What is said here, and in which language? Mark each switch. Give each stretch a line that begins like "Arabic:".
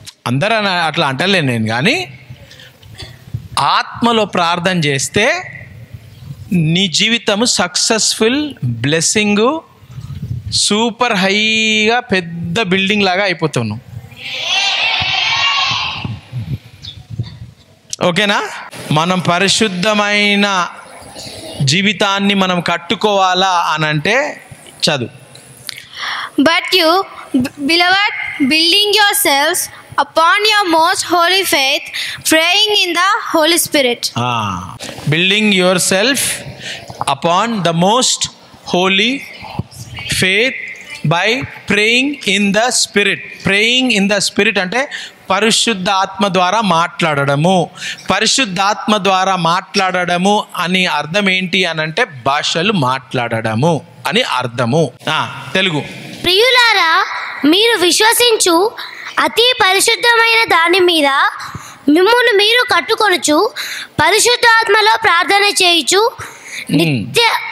Telugu: అందరూ అట్లా అంటలేను నేను, కానీ ఆత్మలో ప్రార్థన చేస్తే నీ జీవితము సక్సెస్ఫుల్, బ్లెస్సింగు, సూపర్ హైగా పెద్ద బిల్డింగ్ లాగా అయిపోతున్నావు. ఓకేనా? మనం పరిశుద్ధమైన జీవితాన్ని మనం కట్టుకోవాలా అనంటే చదువు.
English: But you, beloved, building yourselves upon your most holy faith, praying in the Holy Spirit. Building yourself upon the most holy faith, by praying in the spirit. Praying in the spirit
Telugu: అంటే పరిశుద్ధాత్మ ద్వారా మాట్లాడడము. పరిశుద్ధాత్మ ద్వారా మాట్లాడడము అని అర్థం ఏంటి అని అంటే భాషలు మాట్లాడడము అని అర్థము. తెలుగు. ప్రియులారా, మీరు విశ్వసించు అతి పరిశుద్ధమైన దాని మీద మిమ్మును మీరు కట్టుకొనుచు పరిశుద్ధాత్మలో ప్రార్థన చేయుచు నిత్య